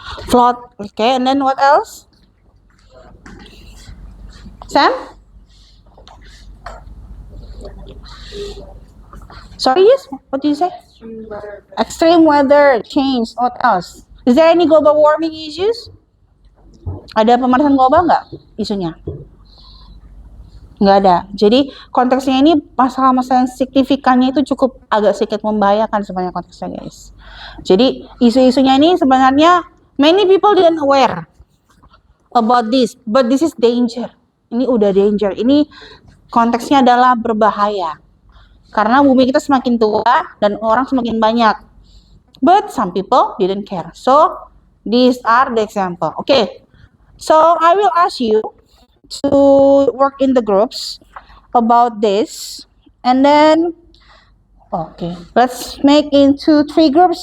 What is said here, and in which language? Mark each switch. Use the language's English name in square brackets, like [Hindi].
[English] Flood. Okay, and then what else? Sam? Sorry, yes? What did you say? Extreme weather change. What else? Is there any global warming issues? [Indonesian] Ada pemanasan global nggak isunya? Nggak ada. Jadi konteksnya ini masalah-masalah yang signifikannya itu cukup agak sedikit membahayakan sebenarnya konteksnya, guys. Jadi isu-isunya ini sebenarnya [English] many people didn't aware about this, but this is danger. [Indonesian] Ini udah danger. Ini konteksnya adalah berbahaya. Karena bumi kita semakin tua dan orang semakin banyak. [English] But some people didn't care. So these are the example. Okay. So I will ask you to work in the groups about this, and then okay, let's make into 3 groups.